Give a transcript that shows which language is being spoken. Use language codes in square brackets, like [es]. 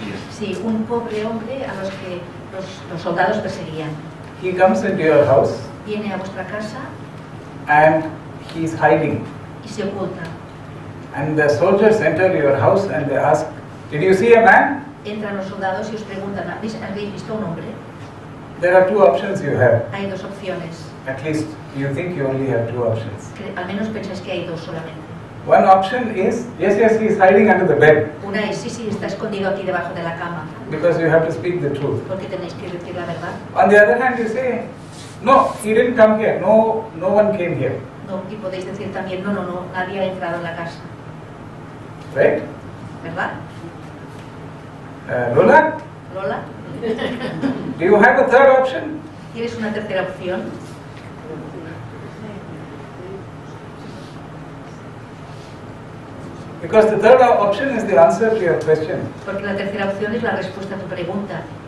[es] Sí, un pobre hombre a los que los soldados perseguían. [en] He comes into your house [es] Viene a vuestra casa [en] and he's hiding. [es] y se oculta. [en] And the soldiers enter your house and they ask, "Did you see a man?" [es] Entran los soldados y os preguntan, ¿habéis visto a un hombre? [en] There are two options you have. [es] Hay dos opciones. [en] At least you think you only have two options. [es] Al menos pensáis que hay dos solamente. [en] One option is, yes, he's hiding under the bed [es] Una es, sí, está escondido aquí debajo de la cama, [en] because you have to speak the truth. [es] porque tenéis que decir la verdad. [en] On the other hand, you say, no, he didn't come here. No one came here. [es] No, y podéis decir también, no, nadie ha entrado en la casa, [en] Right? [es] ¿verdad? [en] Lola, [es] Lola, [en] do you have a third option? [es] ¿tienes una tercera opción? [en] Because the third option is the answer to your question. [es] Porque la tercera opción es la respuesta a tu pregunta.